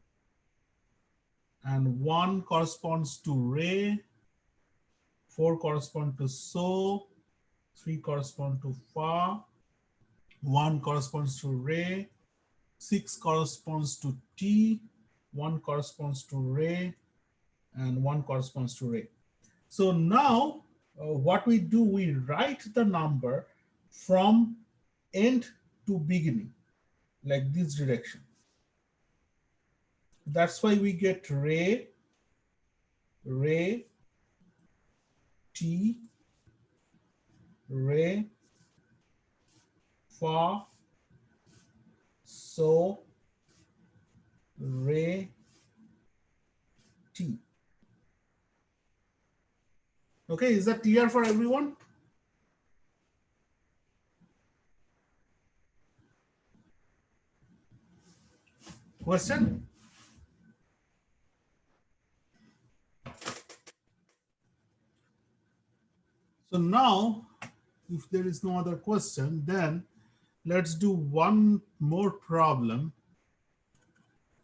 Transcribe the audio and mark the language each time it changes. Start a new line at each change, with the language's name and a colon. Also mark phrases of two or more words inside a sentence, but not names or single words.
English: And 1 corresponds to re, 4 correspond to so, 3 correspond to fa, 1 corresponds to re, 6 corresponds to T, 1 corresponds to re, and 1 corresponds to re. So now what we do, we write the number from end to beginning, like this direction. That's why we get re, re, ti, re, fa, so, re, ti. Okay, is that clear for everyone? Question? So now, if there is no other question, then let's do one more problem.